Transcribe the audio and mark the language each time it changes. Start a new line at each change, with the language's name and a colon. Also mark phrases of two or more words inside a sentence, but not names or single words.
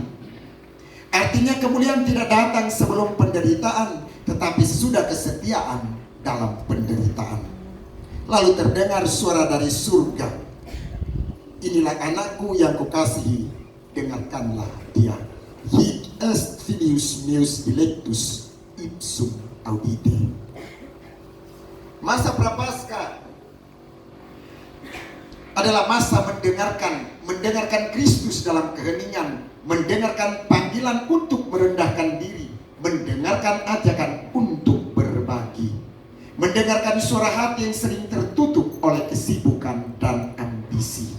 Indonesian: Artinya kemuliaan tidak datang sebelum penderitaan, tetapi sesudah kesetiaan dalam penderitaan. Lalu terdengar suara dari surga, inilah anakku yang kukasihi, dengarkanlah dia.
Latin: Hic est filius meus dilectus, ipsum audite.
Indonesian: Masa prapaskah adalah masa mendengarkan Kristus dalam keheningan, mendengarkan panggilan untuk merendahkan diri, mendengarkan ajakan untuk berbagi, mendengarkan suara hati yang sering tertutup oleh kesibukan dan ambisi.